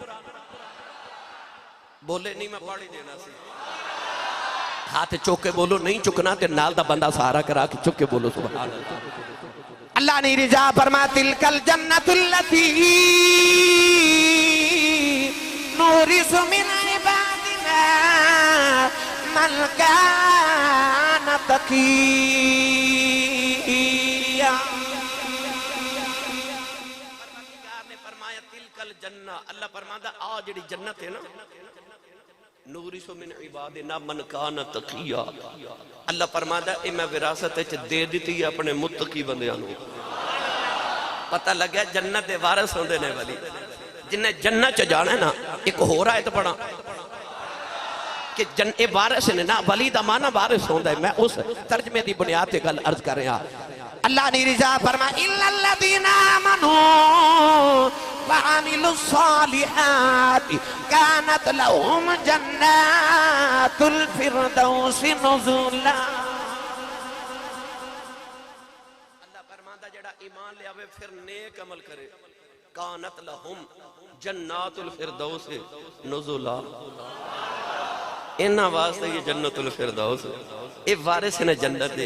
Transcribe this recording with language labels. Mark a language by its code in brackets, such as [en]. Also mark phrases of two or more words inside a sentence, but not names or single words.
[pa] ਬੋਲੇ ਨਹੀਂ ਮੈਂ ਪੜ੍ਹ ਹੀ ਦੇਣਾ ਸੀ। ਹੱਥ ਚੁੱਕ ਕੇ ਬੋਲੋ, ਨਹੀਂ ਚੁੱਕਣਾ ਤੇ ਨਾਲ ਦਾ ਬੰਦਾ ਸਹਾਰਾ ਕਰਾ ਕੇ ਚੁੱਕ ਕੇ ਬੋਲੋ [ar] سبحان الله. [pa] ਅੱਲਾਹ ਨੇ ਰਿਜ਼ਾ ਫਰਮਾ [ar] تلك الجنة التي نورث من عبادنا من كان تقيا. [pa] ਪਰਵਰਦਿਗਾਰ ਨੇ ਫਰਮਾਇਆ [ar] تلك الجنة. [pa] ਅੱਲਾਹ ਫਰਮਾਂਦਾ ਆ ਜਿਹੜੀ ਜੰਨਤ ਹੈ ਨਾ [ar] نورث من عبادنا من كان تقيا. [pa] ਅੱਲਾਹ ਫਰਮਾਂਦਾ ਏ ਮੈਂ ਵਿਰਾਸਤ ਚ ਦੇ ਦੀ ਅਪਣੇ ਮੁੱਤਕੀ ਬੰਦਿਆਂ ਨੂੰ। ਪਤਾ ਲੱਗਿਆ ਜੰਨਤ ਦੇ ਵਾਰਿਸ ਹੋਂਦੇ ਨੇ ਵਲੀ। ਜਿਨ੍ਹੇ ਜੰਨਤ ਚ ਜਾਣਾ ਨਾ, ਇਕ ਹੋਰ ਆਇਤ ਪੜ੍ਹਾਂ ਕਿ ਏ ਵਾਰਿਸ ਨੇ ਨਾ, ਵਲੀ ਦਾ ਮਾਨਾ ਵਾਰਿਸ ਹੋਂਦਾ ਹੈ। ਮੈਂ ਉਸ ਤਰਜਮੇ ਦੀ ਬੁਨਿਆਦ ਤੇ ਗੱਲ ਅਰਜ਼ ਕਰ ਰਿਹਾ। ਅੱਲਾਹ ਨੇ ਰਿਜ਼ਾ ਫਰਮਾ [ar] إلا الذين آمنوا وعملوا الصالحات كانت لهم جنات الفردوس نزلا. [pa] ਅੱਲਾਹ ਫਰਮਾਂਦਾ ਜਿਹੜਾ ਈਮਾਨ ਲੈ ਆਵੇ ਫਿਰ ਨੇਕ ਅਮਲ ਕਰੇ [ar] كانت لهم جنات الفردوس نزلا. [pa] ਇਨ੍ਹਾਂ ਵਾਸਤੇ ਯੇ [ar] جنة الفردوس [pa] ਏ ਵਾਰਿਸ ਨੇ ਜੰਨਤ ਦੇ।